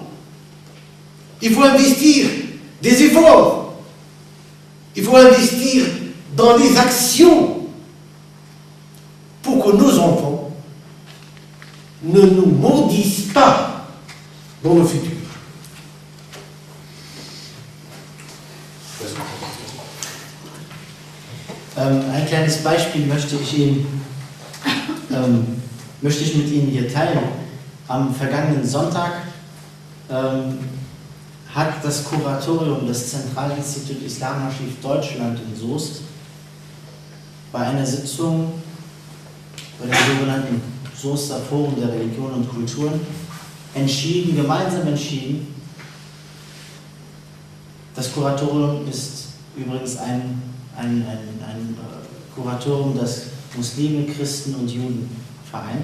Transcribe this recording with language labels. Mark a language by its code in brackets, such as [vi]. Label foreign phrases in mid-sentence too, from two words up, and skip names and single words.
[fr] Il faut investir des efforts. Il faut investir dans les actions pour que nos enfants ne nous maudissent pas dans le futur. [de] Ein kleines Beispiel möchte ich mit Ihnen hier teilen. Am vergangenen Sonntag hat das Kuratorium des Zentralinstitut Islamarchiv Deutschland in Soest bei einer Sitzung bei dem sogenannten Soester Forum der Religion und Kulturen gemeinsam entschieden, das Kuratorium ist übrigens ein Kuratorium, das Muslime, Christen und Juden vereint.